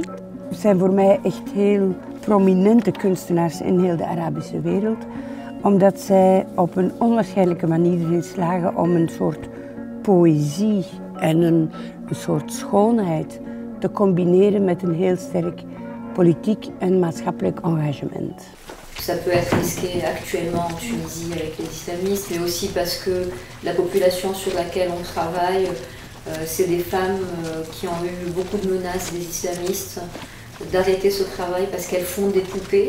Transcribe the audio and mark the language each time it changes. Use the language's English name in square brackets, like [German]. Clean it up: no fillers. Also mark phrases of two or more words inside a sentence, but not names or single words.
[Dutch] Het zijn voor mij echt heel prominente kunstenaars in heel de Arabische wereld, omdat zij op een onwaarschijnlijke manier erin slagen om een soort poëzie en een soort schoonheid te combineren met een heel sterk politiek en maatschappelijk engagement. [French] Ça peut être risqué actuellement en Tunisie avec les islamistes, mais aussi parce que la population sur laquelle on travaille, c'est des femmes qui ont eu beaucoup de menaces des islamistes d'arrêter ce travail parce qu'elles font des poupées.